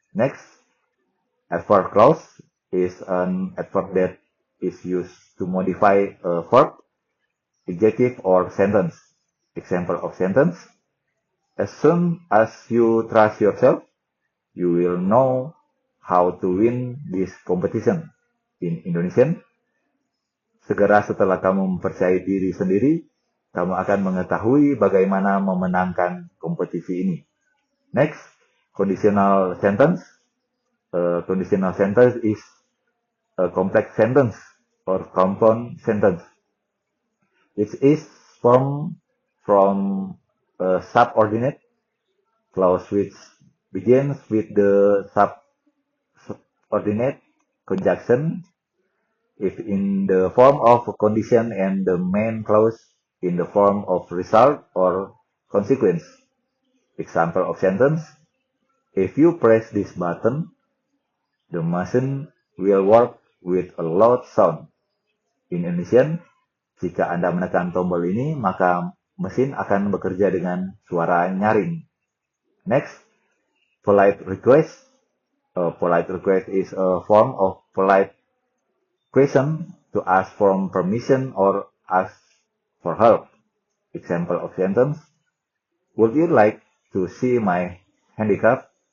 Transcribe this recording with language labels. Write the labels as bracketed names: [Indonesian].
[English] Next, adverb clause is an adverb that is used to modify a verb, adjective or sentence. Example of sentence: as soon as you trust yourself, you will know how to win this competition. In Indonesian, [Indonesian] segera setelah kamu mempercayai diri sendiri, kamu akan mengetahui bagaimana memenangkan kompetisi ini. [English] Next, conditional sentence. A conditional sentence is a complex sentence or compound sentence. It is formed from a subordinate clause which begins with the subordinate conjunction if in the form of a condition and the main clause in the form of result or consequence. Example of sentence: if you press this button, the machine will work with a loud sound. In Indonesian, [Indonesian] Jika Anda menekan tombol ini, maka mesin akan bekerja dengan suara nyaring. [English] Next, polite request. A polite request is a form of polite question to ask for permission or ask for help. Example of sentence. Would you like to see my handicraft?